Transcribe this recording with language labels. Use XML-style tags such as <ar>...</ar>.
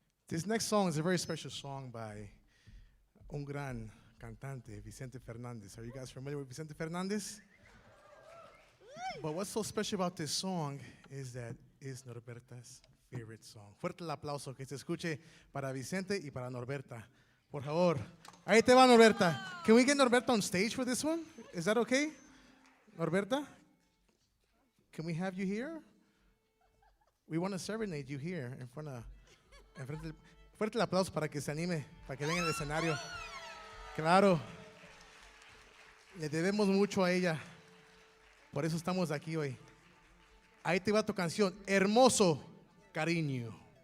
<en>This next song is a very special song by</en> <es>un gran cantante,</es> <en>Vicente Fernandez. Are you guys familiar with Vicente Fernandez? But what's so special about this song is that it's Norberta's favorite song.</en> <es>Fuerte el aplauso que se escuche para Vicente y para Norberta. Por favor. Ahí te va, Norberta.</es> <en>Can we get Norberta on stage for this one? Is that okay? Norberta? Can we have you here? We want to serenade you here in front of...</en> <es>Fuerte el aplauso para que se anime, para que venga al escenario. Claro, le debemos mucho a ella, por eso estamos aquí hoy. Ahí te va tu canción, Hermoso Cariño.</es>